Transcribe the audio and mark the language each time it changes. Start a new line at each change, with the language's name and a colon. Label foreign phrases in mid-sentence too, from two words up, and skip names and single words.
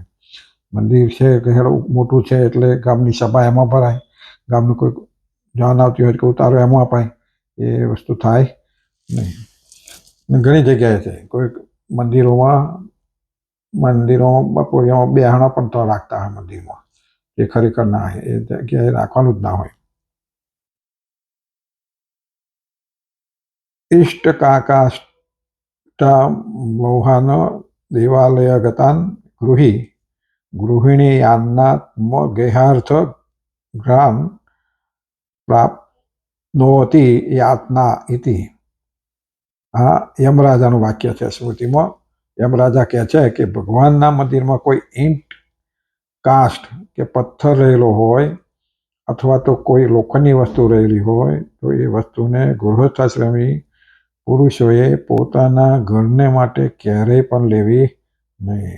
Gujarati: મંદિર છે કે મોટું છે એટલે ગામની સભા એમાં ભરાય, ગામનું કોઈ જાન આવતી હોય કે ઉતારો એમાં અપાય, એ વસ્તુ થાય નહીં. ઘણી જગ્યાએ છે, કોઈ મંદિરોમાં બપોરિયામાં બેહાણા પણ તો રાખતા હોય મંદિરમાં, એ ખરેખર ના હોય, એ જગ્યાએ રાખવાનું જ ના હોય.
Sanskrit: इष्टकाकाष्टमोहान देवालयगतान् गृहिणीयान्नात्मगेहार्थ ग्राम प्राप्नोति यातना इति.
Gujarati: આ યમરાજાનું વાક્ય છે. સ્મૃતિમાં યમરાજા કહે છે કે ભગવાનના મંદિરમાં કોઈ ઈંટ, કાષ્ટ કે પથ્થર રહેલો હોય અથવા તો કોઈ લોખંડની વસ્તુ રહેલી હોય તો એ વસ્તુને ગૃહસ્થાશ્રમી પુરુષોએ પોતાના ઘરને માટે ક્યારેય પણ લેવી નહીં.